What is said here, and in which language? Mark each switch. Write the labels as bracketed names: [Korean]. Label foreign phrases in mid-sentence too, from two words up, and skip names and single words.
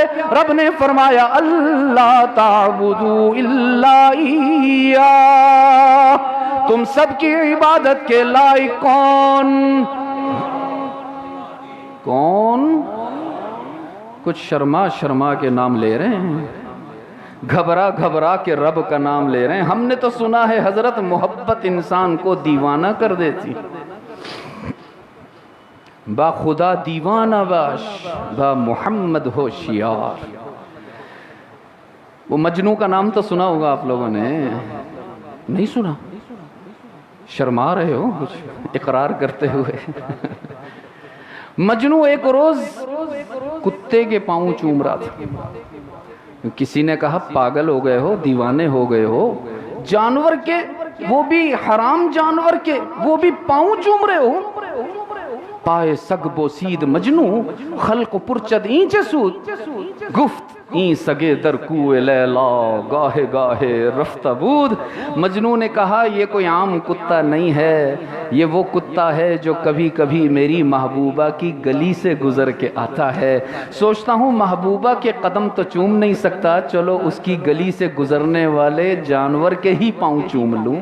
[Urdu] رب نے فرمایا [Arabic] اللہ تعبدوا الا ایہ، [Urdu] تم سب کی عبادت کے لائق کون؟ کون؟ کچھ شرما شرما کے نام لے رہے ہیں، گھبرا گھبرا کے رب کا نام لے رہے ہیں. ہم نے تو سنا ہے حضرت محبت انسان کو دیوانہ کر دیتی. [Persian] با خدا دیوانہ باش، با محمد ہوشیار. [Urdu] وہ مجنوں کا نام تو سنا ہوگا آپ لوگوں نے، نہیں سنا؟ شرما رہے ہو کچھ اقرار کرتے ہوئے. مجنوں ایک روز کتے کے پاؤں چوم رہا تھا. کسی نے کہا پاگل ہو گئے ہو، دیوانے ہو گئے ہو، جانور کے، وہ بھی حرام جانور کے، وہ بھی پاؤں چوم رہے ہو. [Persian] پائے سگ بوسید مجنوں خلق پرچد این چه سود، گفت این سگے در کوئے لیلا گاہے گاہے رفتہ بود. [Urdu] مجنوں نے کہا یہ کوئی عام کتا نہیں ہے، یہ وہ کتا ہے جو کبھی کبھی میری محبوبہ کی گلی سے گزر کے آتا ہے. سوچتا ہوں محبوبہ کے قدم تو چوم نہیں سکتا، چلو اس کی گلی سے گزرنے والے جانور کے ہی پاؤں چوم لوں.